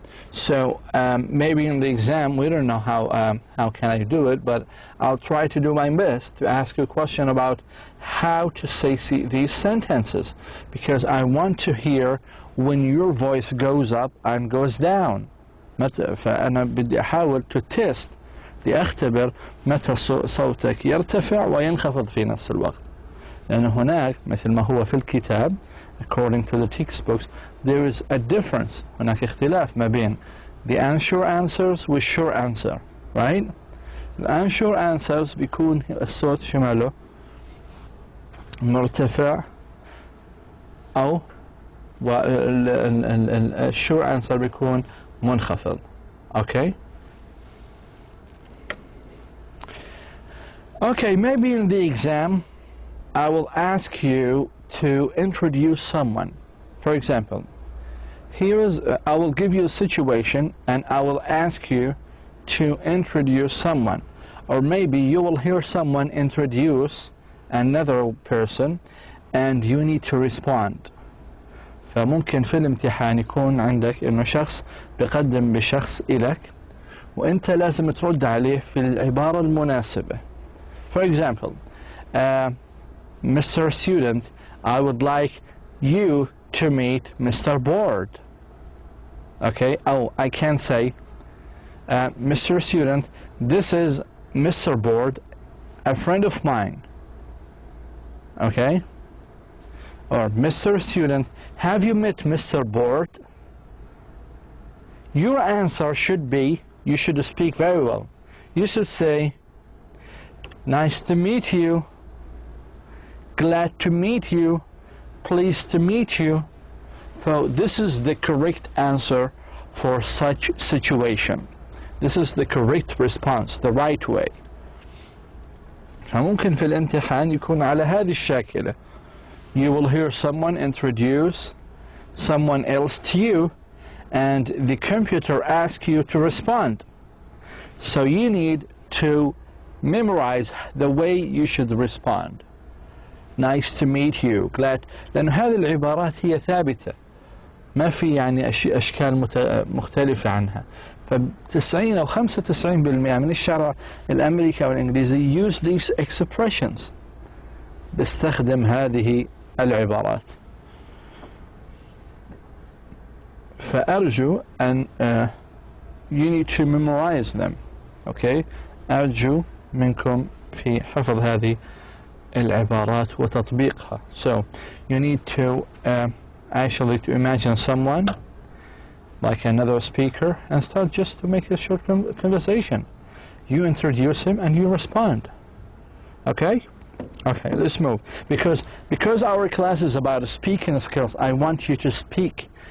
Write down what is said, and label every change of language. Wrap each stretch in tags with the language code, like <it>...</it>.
<en>So maybe in the exam we don't know how can I do it, but I'll try to do my best to ask you a question about how to say these sentences, because I want to hear when your voice goes up and goes down.</en> <ar>فأنا بدي أحاول</ar> <en>to test</en> <ar>لأختبر متى صوتك يرتفع وينخفض في نفس الوقت. لأن هناك مثل ما هو في الكتاب,</ar> <en>according to the textbooks, there is a difference.</en> <ar>هناك اختلاف ما بين</ar> <en>the unsure answers with sure answer, right? The unsure answers</en> <ar>بيكون الصوت شماله مرتفع أو ال</ar> <en>sure answer</en> <ar>بيكون منخفض.</ar> <en>Okay? Okay, maybe in the exam I will ask you to introduce someone. For example, here is I will give you a situation and I will ask you to introduce someone, or maybe you will hear someone introduce another person and you need to respond.</en> <ar>فممكن في الامتحان يكون عندك إنه شخص بيقدم بشخص إلك وأنت لازم ترد عليه في العبارة المناسبة.</ar> <en>For example, Mr. Student, I would like you to meet Mr. Board. Okay, oh, I can say, Mr. Student, this is Mr. Board, a friend of mine. Okay? Or Mr. Student, have you met Mr. Board? Your answer should be, you should speak very well. You should say, nice to meet you, glad to meet you, pleased to meet you. So this is the correct answer for such situation. This is the correct response, the right way.</en> <ar>فممكن في الامتحان يكون على هذه الشاكلة.</ar> <en>You will hear someone introduce someone else to you, and the computer asks you to respond. So you need to memorize the way you should respond. Nice to meet you, glad.</en> <ar>لأن هذه العبارات هي ثابتة. ما في يعني أشكال مختلفة عنها. ف90 أو 95% من الشعر الأمريكي أو الإنجليزي</ar> <en>use these expressions.</en> <ar>بيستخدم هذه العبارات. فأرجو أن</ar> <en>you need to memorize them. Okay?</en> <ar>أرجو منكم في حفظ هذه العبارات وتطبيقها.</ar> <en>So you need to actually to imagine someone like another speaker and start just to make a short conversation. You introduce him and you respond. Okay? Okay, let's move. Because our class is about speaking skills, I want you to speak.</en>